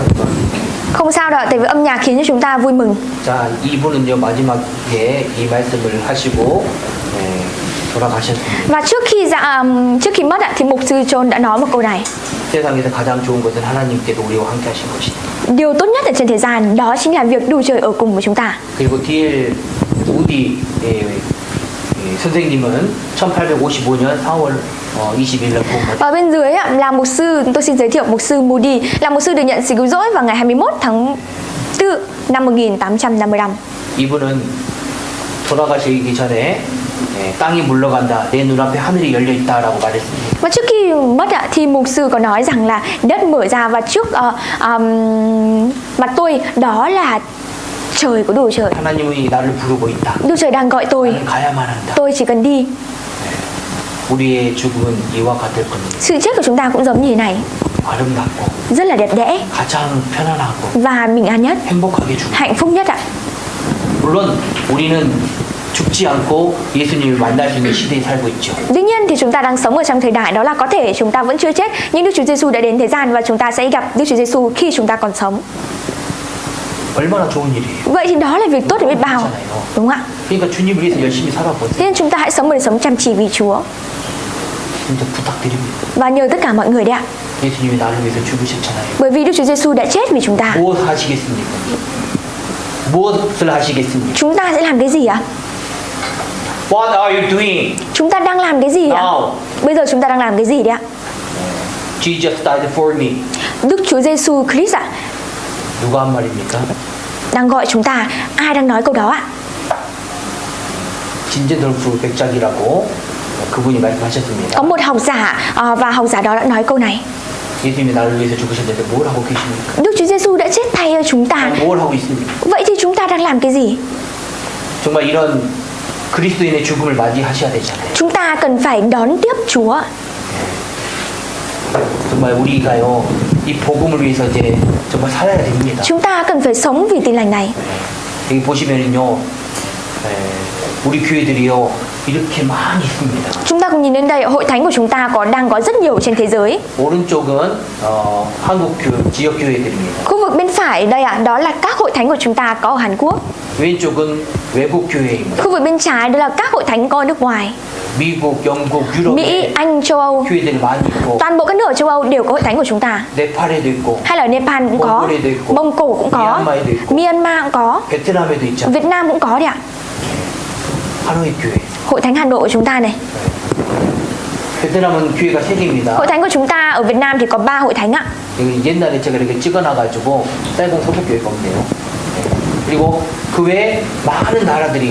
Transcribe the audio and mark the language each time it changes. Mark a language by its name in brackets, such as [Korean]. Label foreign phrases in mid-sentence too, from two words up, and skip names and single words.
[Vietnamese] Không sao đâu, tại vì âm nhạc khiến cho chúng ta vui mừng. [Korean] 자, 이분은요 마지막에 이 말씀을 하시고 돌아가셨습니다. [Vietnamese] Và trước khi mất ạ, thì mục sư John đã nói một câu này. [Korean] 세상에서 가장 좋은 것은 하나님께도 우리와 함께 하신 것이다. [Vietnamese] Điều tốt nhất ở trên thế gian đó chính là việc Đức Trời ở cùng với chúng ta. [Korean] 그리고 D.L. 우디 선생님은 1855년 4월 20일 날 구원받았습니다. [Vietnamese] Ở bên dưới ạ, là mục sư, tôi xin giới thiệu mục sư Moody, là mục sư được nhận sự cứu rỗi vào ngày 21 tháng 4 năm 1855. [Korean] 이분은 돌아가시기 전에 땅이 물러간다. 내 눈앞에 하늘이 열려 있다라고 말했습니다. [Vietnamese] Và trước khi mất ạ, thì mục sư có nói rằng là đất mở ra và trước mặt tôi đó là trời của Đức Trời. [Korean] 하나님이 나를 부르고 있다. [Vietnamese] Đức Trời đang gọi tôi. [Korean] 나는 가야만 한다. [Vietnamese] Tôi chỉ cần đi. [Korean] 우리의 죽음은 이와 같을 겁니다. [Vietnamese] Sự chết của chúng ta cũng giống như thế này, [Korean] 아름답고 [Vietnamese] rất là đẹp đẽ [Korean] 가장 편안하고 [Vietnamese] và bình an nhất, [Korean] 행복하게 죽음. [Vietnamese] hạnh phúc nhất ạ. [Korean] 물론 우리는 죽지 않고 예수님을 만날 수 있는 시대에 살고 있죠. [Vietnamese] Tuy nhiên thì chúng ta đang sống ở trong thời đại đó là có thể chúng ta vẫn chưa chết, nhưng Đức Chúa Giêsu đã đến thế gian và chúng ta sẽ gặp Đức Chúa Giêsu khi chúng ta còn sống. [Korean] 얼마나 좋은 일이에요. [Vietnamese] Vậy thì đó là việc tốt để biết bao, đúng không ạ? [Korean] 그러니까 주님을 위해서 열심히 살아보세요. [Vietnamese] Thế nên chúng ta hãy sống một đời sống chăm chỉ vì Chúa [Korean] 진짜 부탁드립니다. [Vietnamese] và nhờ tất cả mọi người đấy ạ. [Korean] 예수님이 나를 위해서 죽으셨잖아요. [Vietnamese] Bởi vì Đức Chúa Giêsu đã chết vì chúng ta. [Korean] 무엇 하시겠습니까? 무엇을 하시겠습니까? [Vietnamese] Chúng ta sẽ làm cái gì ạ? [English] What are you doing? [Vietnamese] Chúng ta đang làm cái gì ạ? Now. Bây giờ chúng ta đang làm cái gì đấy ạ? [English] Jesus died for me. [Vietnamese] Đức Chúa Giêsu Christ ạ, [Korean] 누가 한 말입니까? [Vietnamese] đang gọi chúng ta. Ai đang nói câu đó ạ? [Korean] 진제돌프 백작이라고 그분이 말씀하셨습니다. [Vietnamese] Có một học giả và học giả đó đã nói câu này. [Korean] 예수님이 나를 위해서 죽으셨는데 뭘 하고 계십니까? [Vietnamese] Đức Chúa Giêsu đã chết thay cho chúng ta. [Korean] 뭘 하고 있습니까? [Vietnamese] Vậy thì chúng ta đang làm cái gì? [Korean] 정말 이런 그리스도인의 죽음을 맞이하셔야 되잖아요. [Vietnamese] Chúng ta cần phải đón tiếp Chúa. [Korean] 정말 우리가요 이 복음을 위해서 이제 정말 살아야 됩니다. [Vietnamese] Chúng ta cần phải sống vì tin lành này. [Korean] 여기 보시면은요, 우리 교회들이요 이렇게 많이 있습니다. [Vietnamese] Chúng ta cùng nhìn đến đây, hội thánh của chúng ta đang có rất nhiều trên thế giới. [Korean] 오른쪽은 한국 지역 교회들입니다. [Vietnamese] Khu vực bên phải đây ạ, đó là các hội thánh của chúng ta có ở Hàn Quốc. [Korean] 왼쪽은 외국 교회입니다. [Vietnamese] Khu vực bên trái đó là các hội thánh có ở nước ngoài. [Korean] 미국, 영국, [Vietnamese] Mỹ, [Korean] 유럽에 [Vietnamese] Anh, châu Âu. [Korean] 교회들이 많이 있고 [Vietnamese] Toàn bộ các nước ở châu Âu đều có hội thánh của chúng ta. [Korean] 네팔에도 있고 [Vietnamese] Hay là Nepal cũng có, [Korean] Mongolia 있고, [Vietnamese] Mông Cổ cũng có, [Korean] Myanmar도 있고, [Vietnamese] Myanmar cũng có, [Korean] 베트남에도 있죠. [Vietnamese] Việt Nam cũng có đấy ạ. [Korean] 하노이 교회. [Vietnamese] Hội thánh Hà Nội của chúng ta này. [Korean] 베트남은 교회가 3개입니다. [Vietnamese] Hội thánh của chúng ta ở Việt Nam thì có 3 hội thánh ạ. [Korean] 여기 옛날에 제가 이렇게 찍어놔가지고 쌀공 소속교회가 없네요. 그리고 그 외에 많은 나라들이